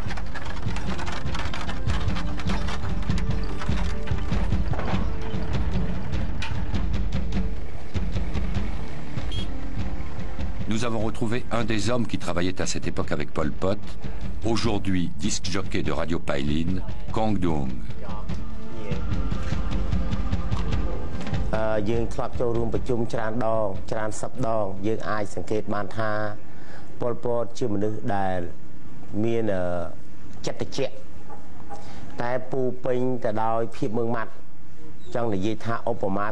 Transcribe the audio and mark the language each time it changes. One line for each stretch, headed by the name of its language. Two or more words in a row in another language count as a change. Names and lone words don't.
French: Nous avons retrouvé un des hommes qui travaillait à cette époque avec Pol Pot, aujourd'hui disc jockey de Radio Pailin, Kong Dung.
Khmer: យើងធ្លាប់ចូលរួមប្រជុំច្រើនដងច្រើនសប្តាហ៍យើងអាចសង្កេតបានថាប៉ុលពតជាមនុស្សដែលមានចិត្តត្រជាក់តែពូពេញទៅដោយភាពម៉ឺងម៉ាត់ចង់និយាយថាឧបមា